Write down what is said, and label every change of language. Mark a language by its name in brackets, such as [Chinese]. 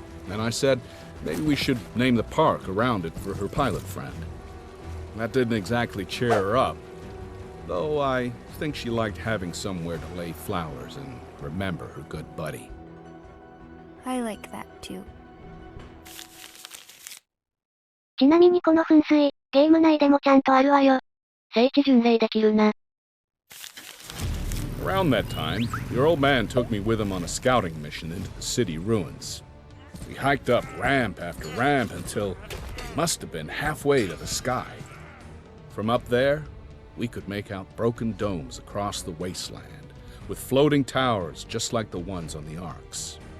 [English] And I said, maybe we should name the park around it for her pilot friend. That didn't exactly cheer her up, though I think she liked having somewhere to lay flowers and remember her good buddy. I like that too. [Japanese] ちなみにこの噴水、ゲーム内でもちゃんとあるわよ。聖地巡礼できるな。 [English] Around that time, your old man took me with him on a scouting mission into the city ruins. We hiked up ramp after ramp until we must have been halfway to the sky. From up there, we could make out broken domes across the wasteland, with floating towers just like the ones on the arcs.